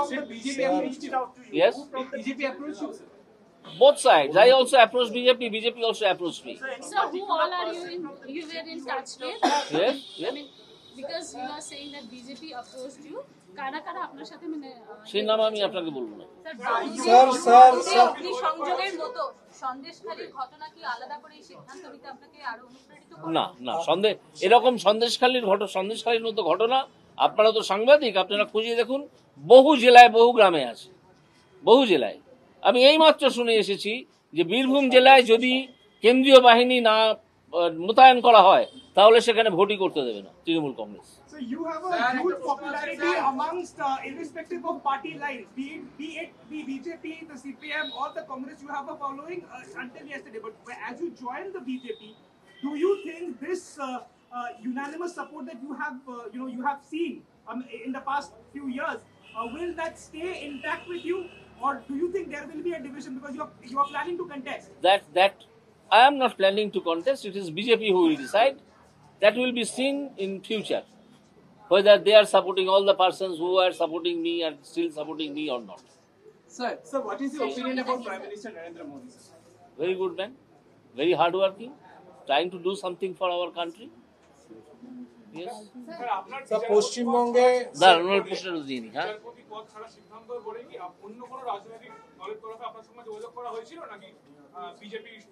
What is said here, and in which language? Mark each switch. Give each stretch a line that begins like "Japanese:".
English: Did BJP approached you? Yes. Did BJP approach you? Both sides. I also approached BJP. BJP also approached me. So who all are you were in touch with? Yes. I mean, because you are saying that BJP approached you,
Bangla: কারা আপনার সাথে সেই নাম আমি আপনাকে বলবো না। Sir সংযোগের মতো সন্দেশখালীর ঘটনা কি আলাদা করে এই সিদ্ধান্ত নিতে আপনাকে আরো অনুপ্রাণিত করে? না, এরকম সন্দেশখালীর মতো ঘটনা, আপনারা তো সাংবাদিক, আপনারা খুঁজে দেখুন, বহু জেলায় বহু গ্রামে আছে, বহু জেলায়। আমি এইমাত্র শুনে এসেছি যে বীরভূম জেলায় যদি কেন্দ্রীয় বাহিনী না মোতায়েন করা হয় তাহলে সেখানে ভোটই করতে দেবে না Trinamool Congress.
English: So you have a huge popularity amongst, irrespective of party lines, be it the BJP, the CPM, or the Congress. You have a following until yesterday. But as you join the BJP, do you think this unanimous support that you have, you have seen in the past few years, will that stay intact with you, or do you think there will be a division because you are planning to contest? That I am not planning to contest. It is BJP who will decide. That will be seen in future, whether they are supporting all the persons who are supporting me and still supporting me or not. Sir, what is your opinion about Prime Minister Narendra Modi? Very good man, very hardworking, trying to do something for our country. Yes.
Bangla: Sir, পশ্চিমবঙ্গে দাঁড়ানোর প্রশ্ন দিইনি, হ্যাঁ বিচারপতি পদ ছাড়া সিদ্ধান্ত পড়ে কি অন্য কোনো রাজনৈতিক দলের তরফে আপনার সঙ্গে যোগাযোগ করা হয়েছিল নাকি বিজেপি?